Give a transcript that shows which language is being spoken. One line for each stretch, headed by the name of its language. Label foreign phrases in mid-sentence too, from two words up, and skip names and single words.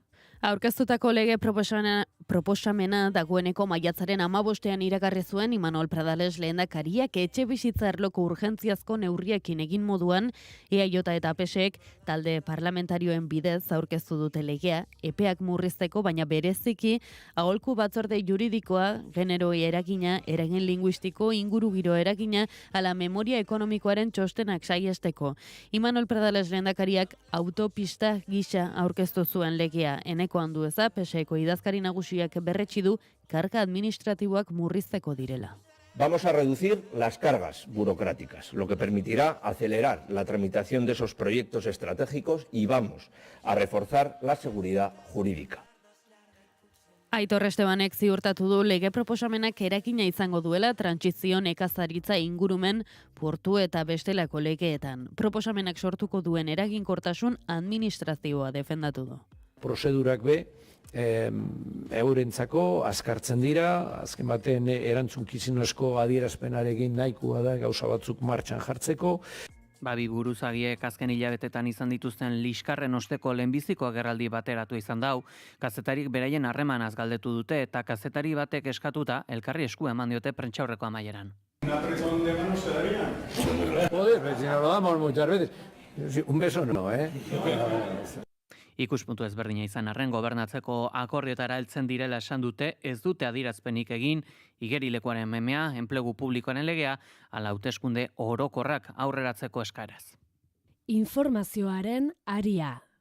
Basque: Aurkeztutako lege proposamena dagoeneko maiatzaren 15ean iragarri zuen Imanol Pradales lehendakariak etxebizitza arloko urgentziazko neurriekin egin moduan EAJ eta PSek talde parlamentarioen bidez aurkeztu dute legea epeak murrizteko, baina bereziki aholku batzorde juridikoa, genero eragina, eragin linguistiko, ingurugiro eragina, ala memoria ekonomikoaren txostenak saiesteko. Imanol Pradales lehendakariak autopista gisa aurkeztu zuen legea. Eneko Andueza, PSeko idazkari nagusiak berretsi du karga administratiboak murrizteko direla.
Spanish: Vamos a reducir las cargas burocráticas, lo que permitirá acelerar la tramitación de esos proyectos estratégicos y vamos a reforzar la seguridad jurídica.
Basque: Aitor Estebanek ziurtatu du lege proposamenak eragina izango duela trantsizio nekazaritza ingurumen, portu eta bestelako legeetan. Proposamenak sortuko duen eraginkortasun administrazioa defendatu du. Prozedurak eurentzako azkartzen dira, azken baten erantzunkizunezko adierazpenarekin nahikoa da gauza batzuk martxan jartzeko. Bi buruzagiek azken hilabetetan izan dituzten liskarren osteko lehenbiziko agerraldi bateratu izan dau, kazetarik beraien harremanaz galdetu dute eta kazetari batek eskatuta elkarri esku eman diote prentsaurreko amaieran.
Spanish: Un apretón de manos se daría. Joder, si nos lo damos muchas veces. Un beso no,
Basque: Ikuspuntu ezberdina izan arren gobernatzeko akordioetara heltzen direla esan dute, ez dute adierazpenik egin, igerilekuaren memea, enplegu publikoaren legea, ala hauteskunde orokorrak aurreratzeko eskaraz. Informazioaren aria.